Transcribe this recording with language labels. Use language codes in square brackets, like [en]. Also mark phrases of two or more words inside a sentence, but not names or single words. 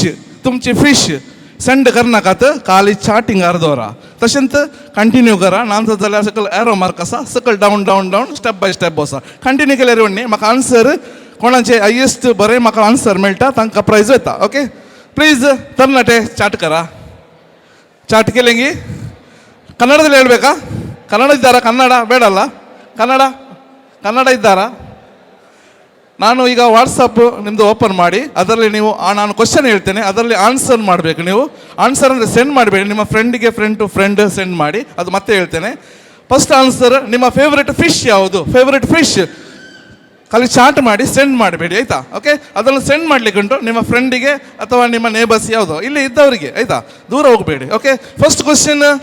[kok] तुमची फीश सेंड करनाकात खाली चाटिंगार दवरा तशेंच कंटिन्यू करा नांत जाल्यार सकयल एरो मार्क आसा सकयल डावन डावन डावन [en] step by step [kok] बसा कंटिन्यू केल्यार व्हडणी म्हाका आन्सर कोणाचे हायेस्ट बरें म्हाका आन्सर मेळटा तांकां प्रायज वता ओके प्लीज तरणाटे ಚಾಟ್ ಕರಾ [kn] ಚಾಟ್ ಕೇಳಂಗಿ ಕನ್ನಡದಲ್ಲಿ ಹೇಳಬೇಕಾ ಕನ್ನಡ ಇದ್ದಾರಾ ಕನ್ನಡ ಬೇಡಲ್ಲ ಕನ್ನಡ ಇದ್ದಾರಾ ನಾನು ಈಗ ವಾಟ್ಸಪ್ ನಿಮ್ಮದು ಓಪನ್ ಮಾಡಿ ಅದರಲ್ಲಿ ನೀವು ನಾನು ಕ್ವಶನ್ ಹೇಳ್ತೇನೆ ಅದರಲ್ಲಿ ಆನ್ಸರ್ ಮಾಡಬೇಕು ನೀವು ಆನ್ಸರ್ ಅಂದರೆ ಸೆಂಡ್ ಮಾಡಬೇಡಿ ನಿಮ್ಮ ಫ್ರೆಂಡಿಗೆ [en] friend to friend [kn] ಸೆಂಡ್ ಮಾಡಿ ಅದು ಮತ್ತೆ ಹೇಳ್ತೇನೆ [en] first answer [kn] ನಿಮ್ಮ [en] favourite fish [kn] ಯಾವುದು [en] favourite fish [kn] ಖಾಲಿ ಚಾಟ್ ಮಾಡಿ ಸೆಂಡ್ ಮಾಡಬೇಡಿ ಆಯಿತಾ ಓಕೆ ಅದನ್ನು ಸೆಂಡ್ ಮಾಡಲಿಕ್ಕೆ ಉಂಟು ನಿಮ್ಮ ಫ್ರೆಂಡಿಗೆ ಅಥವಾ ನಿಮ್ಮ ನೇಬರ್ಸ್ ಯಾವುದೋ ಇಲ್ಲಿ ಇದ್ದವರಿಗೆ ಆಯಿತಾ ದೂರ ಹೋಗಬೇಡಿ ಓಕೆ [en] first question